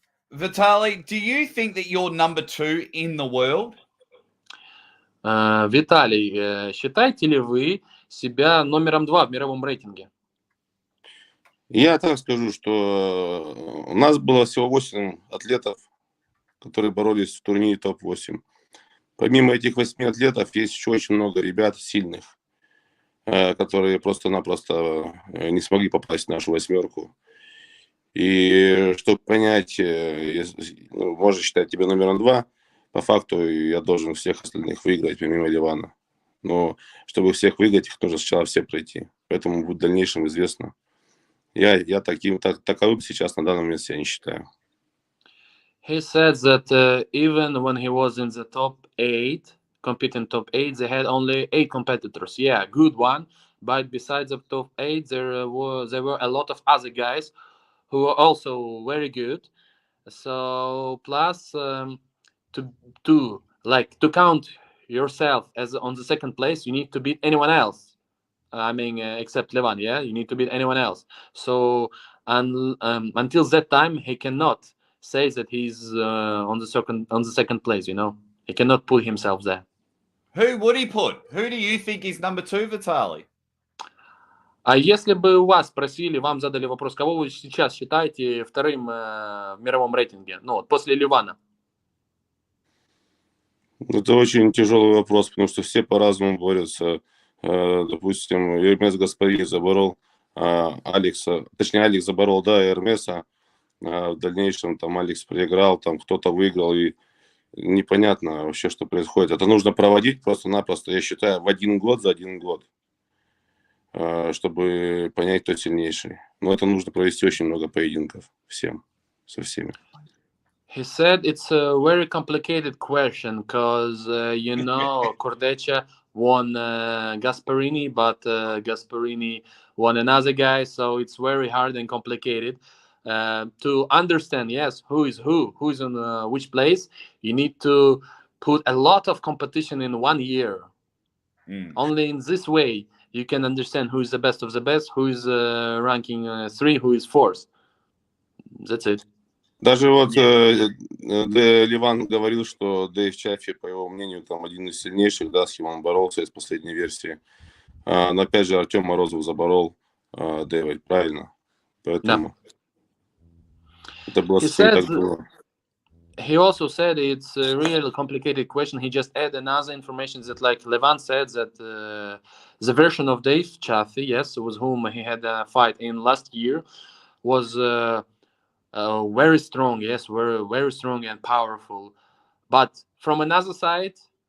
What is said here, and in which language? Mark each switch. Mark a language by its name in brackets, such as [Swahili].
[English] Vitaly, do you think that you're number 2 in the world? [Russian] Виталий, считаете ли вы себя номером 2 в мировом рейтинге? Я так скажу, что у нас было всего 8 атлетов, которые боролись в турнире топ-8. Помимо этих 8 атлетов есть еще очень много ребят сильных, которые просто-напросто не смогли попасть в нашу 8. И чтобы понять, можно считать тебя номером 2, по факту я должен всех остальных выиграть, помимо Левана. Но чтобы всех выиграть, их нужно сначала все пройти. Поэтому будет в дальнейшем известно. Я таковым сейчас на данный момент себя не считаю. [English] He said that even when he was in the top 8, competing top 8, they had only 8 competitors. Yeah, good one. But besides the top 8, there were a lot of other guys who were also very good. So plus to count yourself as on the second place, you need to beat anyone else. I mean, except Levan, yeah, you need to beat anyone else. So until that time, he cannot say that he's on the second place. He cannot put himself there. Who would he put? Who do you think is number 2, Vitaly? [Russian] А если бы вас спросили, вам задали вопрос, кого вы сейчас считаете вторым в мировом рейтинге, после Левана? Это очень тяжелый вопрос, потому что все по-разному борются. Допустим, Эрмес Гаспари заборол Алекса, точнее, Алекс заборол, Эрмеса. В дальнейшем там Алекс проиграл, там кто-то выиграл, и непонятно вообще, что происходит. Это нужно проводить просто-напросто, я считаю, за 1 год, чтобы понять, кто сильнейший. Но это нужно провести очень много поединков со всеми. [English] He said it's a very complicated question because, Cordecha won Gasparini, but Gasparini won another guy, so it's very hard and complicated. To understand, yes, who's in which place, you need to put a lot of competition in 1 year. Only in this way you can understand who is the best of the best, who is ranking 3, who is 4th. That's it. [Russian] Даже Леван говорил, что Дэйв Chaffee, по его мнению, там один из сильнейших, с кем он боролся из последней версии. Но опять же Артем Морозов заборол Дэйва, правильно? Поэтому это было совсем так было. [English] He also said it's a really complicated question. He just added another information that, like Levan said, that the version of Dave Chaffee, yes, with whom he had a fight in last year, was very strong, yes, very, very strong and powerful. But from another side,